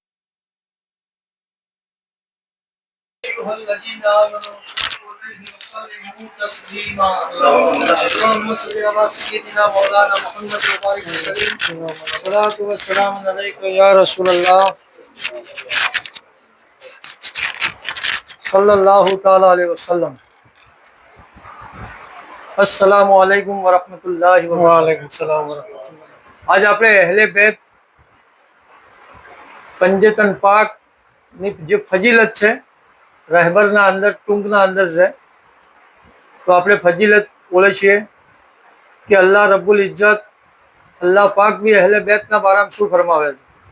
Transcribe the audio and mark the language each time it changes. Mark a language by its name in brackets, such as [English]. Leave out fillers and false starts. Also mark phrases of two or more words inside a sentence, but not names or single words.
[Arabic] أيها الذين آمنوا صلوا عليه وسلموا تسليما اللهم صل على سيدنا مولانا محمد وبارك وسلم الصلاة والسلام عليك يا رسول الله صلى الله تعالى عليه وسلم. السلام عليكم ورحمة الله وعليكم السلام ورحمة الله. [Gujarati] आज આપણે અહેલે બેત પંજતન પાક ની જે ફજીલત છે રહેબરના અંદર ટૂંકના અંદર છે તો આપણે ફજીલત બોલે છીએ કે [Arabic] الله رب العزة [Gujarati] અલ્લાહ પાક બી અહેલે બેતના બારામાં શું ફરમાવે છે।